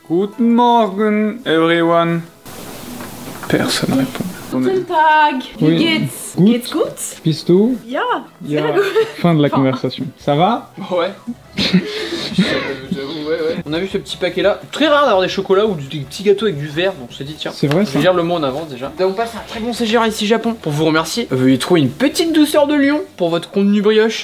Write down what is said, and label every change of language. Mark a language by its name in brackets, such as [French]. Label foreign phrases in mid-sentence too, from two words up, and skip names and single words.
[German] Guten Morgen, [English] everyone. [French] Personne répond. [German] Guten Tag, wie [French] Oui. [German] geht's? Gut. Geht's gut? Bist du? Ja, Ja. sehr gut. [French] Fin de la conversation. Ça va? Ouais. J'avoue, ouais. On a vu ce petit paquet là. Très rare d'avoir des chocolats ou des petits gâteaux avec du verre, donc on s'est dit tiens. C'est vrai Je ça? vais dire le mot en avance déjà. Nous avons passé un très bon séjour ici Japon. Pour vous remercier, veuillez trouver une petite douceur de lion pour votre contenu brioche.